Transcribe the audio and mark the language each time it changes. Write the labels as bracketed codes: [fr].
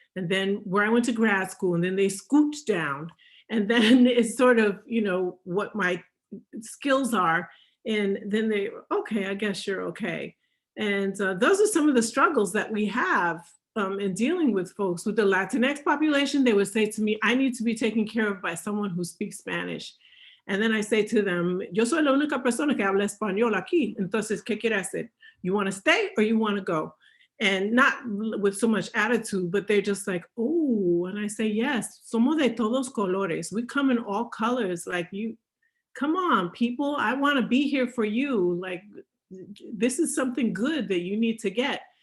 [en] And then where I went to grad school, and then they scooped down. And then it's sort of, what my skills are. And then they, okay, I guess you're okay. And those are some of the struggles that we have in dealing with folks. With the Latinx population, they would say to me, I need to be taken care of by someone who speaks Spanish. And then I say to them, [es] yo soy la única persona que habla español aquí. Entonces, ¿qué quiere hacer? [en] You want to stay or you want to go? And not with so much attitude, but they're just like, oh, and I say, yes, [es] somos de todos colores. [en] We come in all colors. Like, you, come on, people, I want to be here for you. Like, this is something good that you need to get.